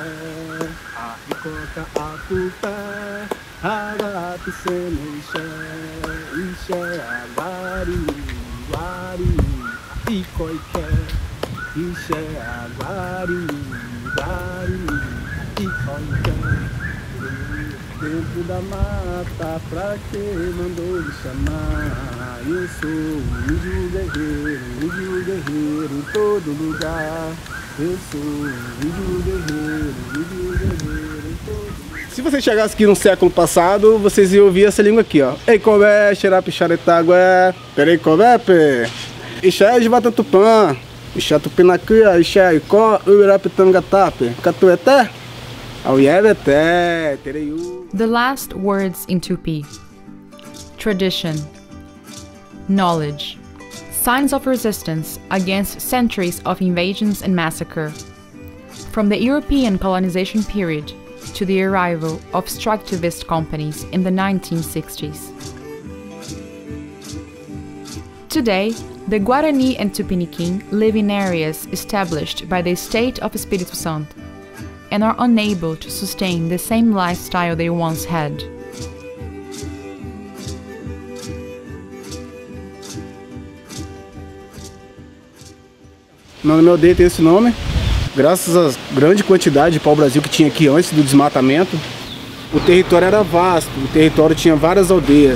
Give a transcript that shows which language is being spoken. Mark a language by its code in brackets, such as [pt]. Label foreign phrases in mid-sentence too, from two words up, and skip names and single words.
[tpw] Ikoka aputa, agapi seneisha. Isha agari, wari, ikoike. Isha agari, wari, ikoike. [pt] Dentro da mata, pra que mandou me chamar? Eu sou um índio guerreiro em todo lugar. Eu sou um índio guerreiro em todo lugar. Se você chegasse aqui no século passado, vocês iam ouvir essa língua aqui, ó. Ei, [tpw] cové, xerapi, xaretagué, perei, cové, pe. Ixé, jivata tupã, ixé, tupinacuia, ixé, icó, uirapi, tangatape, catueté. [en] The last words in Tupi. Tradition. Knowledge. Signs of resistance against centuries of invasions and massacre. From the European colonization period to the arrival of extractivist companies in the 1960s. Today, the Guarani and Tupiniquim live in areas established by the state of Espírito Santo and are unable to sustain the same lifestyle they once had. [pt] Meu aldeia tem esse nome, graças à grande quantidade de pau-brasil que tinha aqui antes do desmatamento. O território era vasto, o território tinha várias aldeias.